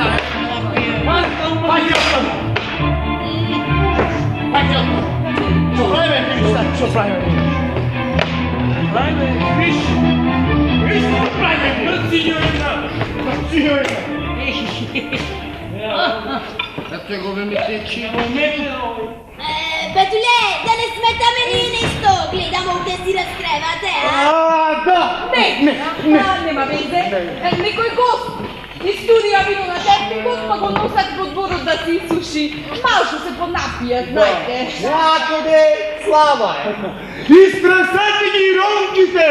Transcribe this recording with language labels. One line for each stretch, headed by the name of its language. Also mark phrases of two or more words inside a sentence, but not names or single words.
Macedonian: Пајде оттам! Пајде оттам! Што правиме, Христа? Што правиме? Ајде, виш!
Bulgarian: Виж што правиме?
Macedonian: Синјорина! Синјорина! Ето го ме ми течи. Betule, da ne smetame ние нешто, гледам овде си разкревате, а? Да! Нема везе. Некој гост из студија бино на техникот, па го носат во дворот да се исуши. Малку се понапија, знаете.
Bulgarian: Някоде слава е! Изтресете ги ронките!